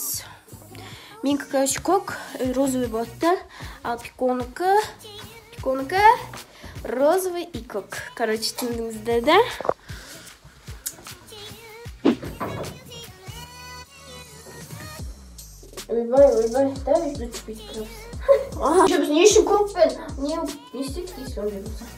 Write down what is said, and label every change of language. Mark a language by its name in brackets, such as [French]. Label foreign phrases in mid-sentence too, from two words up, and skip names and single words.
[Kazakh] Менікі, короче, көк, розовый болды. Ал пиконыкі, розовый и көк. Короче, түсіндіңіздер, да? Ойбай, [Russian] давай включить просто. Что, [Kazakh] біз не үшін көкпен? Не істейік дейсің ондай болса?